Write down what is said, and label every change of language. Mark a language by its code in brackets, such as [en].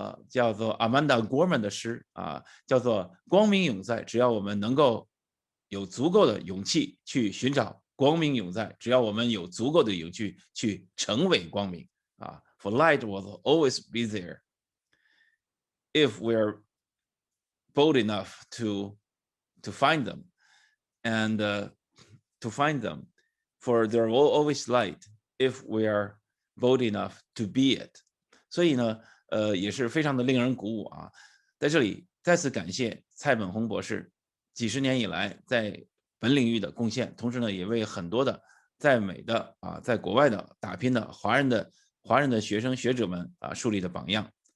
[zh] 做 Amanda Gorman 的诗叫做光明永在，只要我们能够有足够的勇气去寻找光明永在，只要我们有足够的勇气去成为光明 [en] For light will always be there if we're bold enough to find them, and to find them. For there will always light if we are bold enough to be it. [zh] 所以呢，也是非常的令人鼓舞在这里再次感谢蔡本宏博士几十年以来在本领域的贡献，同时呢，也为很多的在美的在国外的打拼的华人的学生学者们树立的榜样。